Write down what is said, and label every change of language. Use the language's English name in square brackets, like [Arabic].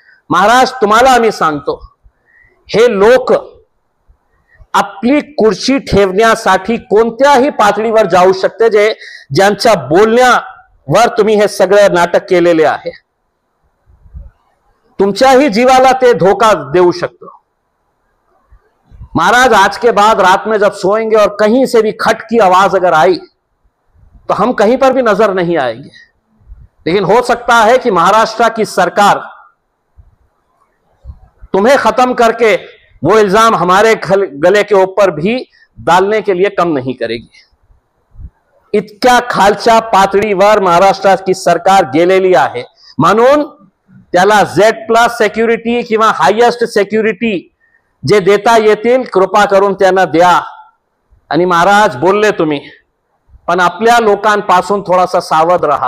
[Marathi] महाराज, तुम्हाला आम्ही सांगतो, हे लोक आपली कुर्सी ठेवण्यासाठी कोणत्याही पातळीवर जाऊ शकते, ज्यांच्या बोलण्यावर तुम्ही हे सगळं नाटक केलेले आहे। तुमच्याही जीवाला ते धोखा देऊ शकतो। [Hindi] महाराज, आज के बाद रात में जब सोएंगे और कहीं से भी खट की आवाज अगर आई तो हम कहीं पर भी नजर नहीं आएंगे। लेकिन हो सकता है कि महाराष्ट्र की सरकार तुम्हें खत्म करके वो इल्जाम हमारे गले के ऊपर भी डालने के लिए कम नहीं करेगी। [Marathi] इतक्या खालच्या पातळीवर महाराष्ट्राची सरकार गेलेली आहे, म्हणून त्याला Z+ सिक्युरिटी किंवा हायेस्ट सिक्युरिटी जे देता येतील कृपा करून त्यांना द्या। आणि महाराज, बोलले तुम्ही, पण आपल्या लोकांपासून थोडासा सावध राहा।